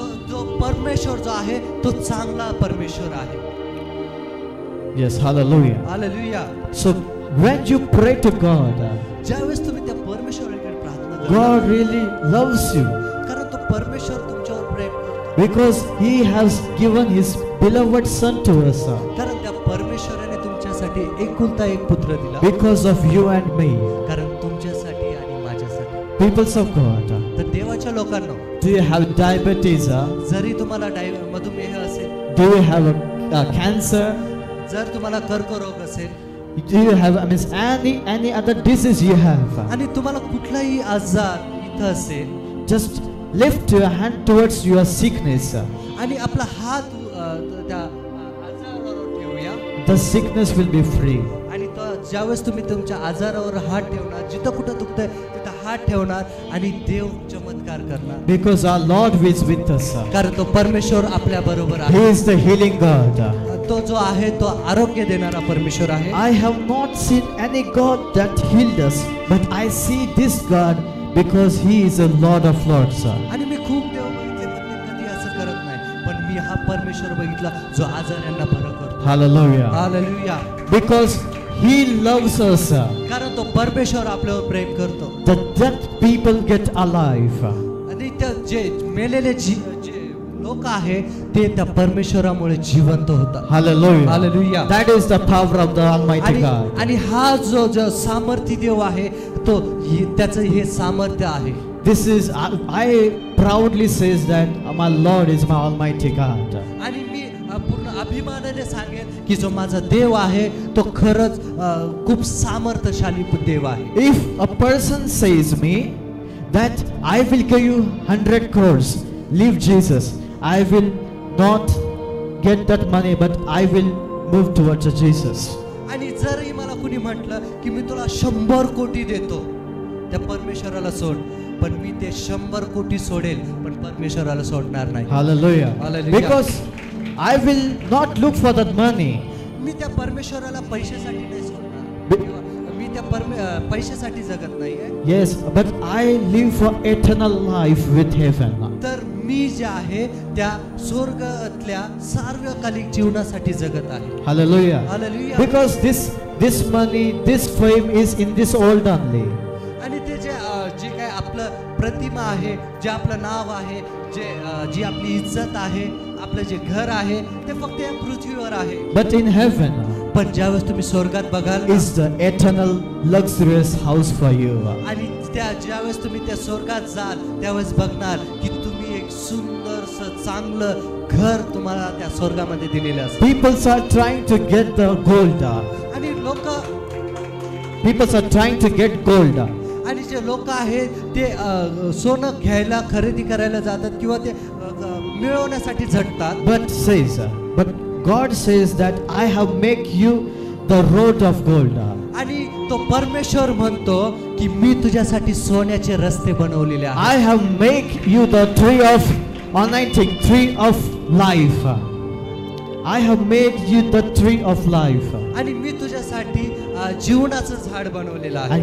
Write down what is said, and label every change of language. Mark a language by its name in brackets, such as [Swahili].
[Marathi] तो परमेश्वर जो आहे तो चांगला परमेश्वर आहे. [English] Yes, hallelujah. Hallelujah. So when you pray to God, [Marathi] ज्यावेळेस तुम्ही त्या परमेश्वराकडे प्रार्थना करता, [English] God really loves you. [Marathi] कारण तो परमेश्वर तुमच्यावर प्रेम करतो. [English] Because He has given His beloved Son to us. [Marathi] कारण त्या परमेश्वराने तुमच्यासाठी एकुलता एक पुत्र दिला. [English] Because of you and me. [Marathi] कारण तुमच्यासाठी आणि माझ्यासाठी. [English] Peoples of God, [Marathi] तर देवाच्या लोकांना, [English] do you have diabetes? [Marathi] जरी तुम्हाला मधुमेह असेल, [English] do you have a cancer? [Marathi] जर तुम्हाला कर्करोग असेल, [English] do you have any other disease you have? [Marathi] आणि तुम्हाला कुठलाही आजार इथं असेल, [English] just lift your hand towards your sickness. [Marathi] आणि आपला हात त्या आजारावर ठेवूया. [English] The sickness will be free. [Marathi] आणि ज्यावेळेस तुम्ही तुमच्या आजारावर हात ठेवणार, जिथं कुठं दुखतंय तिथं हात ठेवणार आणि देव चमत्कार करणार. [English] Because our Lord is with us. [Marathi] कारण तो परमेश्वर आपल्या बरोबर आहे. [English] He is the healing God. [Marathi] तो जो आहे तो आरोग्य देणारा परमेश्वर आहे. [English] I have not seen any God that healed us, but I see this God because He is a Lord of Lords. [Marathi] आणि मी खूप देव बघितले पण ते कधी असं करत नाही, पण मी हा हा परमेश्वर बघितला जो आजाऱ्यांना बरं करतो. [English] Hallelujah. [Marathi] Hallelujah. [English] Because He loves us. [Marathi] कारण तो परमेश्वर आपल्यावर प्रेम करतो. [English] The dead people get alive. [Marathi] आणि त्या जे मेलेले जे लोक आहे ते त्या परमेश्वरामुळे जिवंत होतात. [English] Hallelujah. [Marathi] Hallelujah. [English] That is the power of the Almighty God. [Marathi] आणि हा जो सामर्थ्य देव आहे तो त्याचं हे सामर्थ्य आहे. [English] This is I proudly says that my Lord is my Almighty God. [Marathi] आणि मी पूर्ण अभिमानाने सांगेन की जो माझा देव आहे तो खरंच खूप सामर्थ्यशाली देव आहे. [English] If a person says me that I will give you 100 crores, leave Jesus, I will not get that money, but I will move towards Jesus. [Marathi] आणि जरही मला कुणी म्हटलं की मी तुला 100 कोटी देतो, त्या परमेश्वराला सोड, पण मी ते 100 कोटी सोडेल पण परमेश्वराला सोडणार नाही. [English] Hallelujah. Hallelujah. Because I will not look for that money. [Marathi] मी त्या परमेश्वराला पैशासाठी नाही सोडणार. मी त्या पैशासाठी जगत नाहीये. [English] Yes, but I live for eternal life with heaven. [Marathi] तर मी जे आहे त्या स्वर्गातल्या सार्वकालिक जीवनासाठी जगत आहे. [English] Hallelujah. Hallelujah. Because this money, this fame is in this world only. [Marathi] आणि ते जे काय आपलं प्रतिमा आहे, जे आपलं नाव आहे, जी आपली इज्जत आहे, आपलं जे घर आहे ते फक्त या पृथ्वीवर आहे. [English] But in heaven [Marathi] पण ज्यावेळेस तुम्ही स्वर्गात बघाल [English] is the eternal luxurious house for you. [Marathi] आणि ज्यावेळेस तुम्ही त्या स्वर्गात जाल त्यावेळेस बघणार की तुम्ही एक सुंदरसं चांगलं घर तुम्हाला त्या स्वर्गामध्ये दिलेलं असतं. [English] People are trying to get the gold. [Marathi] आणि [English] People are trying to get gold. [Marathi] आणि जे लोक आहेत ते सोनं घ्यायला खरेदी करायला जातात किंवा ते मिळवण्यासाठी झटतात. [English] But God says that I have make you the road of gold. [Marathi] आणि तो परमेश्वर म्हणतो की मी तुझ्यासाठी सोन्याचे रस्ते बनवलेले आहेत. [English] I have make you the tree of anointing, tree of life. I have made you the tree of life. [Marathi] आणि मी तुझ्यासाठी जीवनाचं झाड बनवलेलं आहे.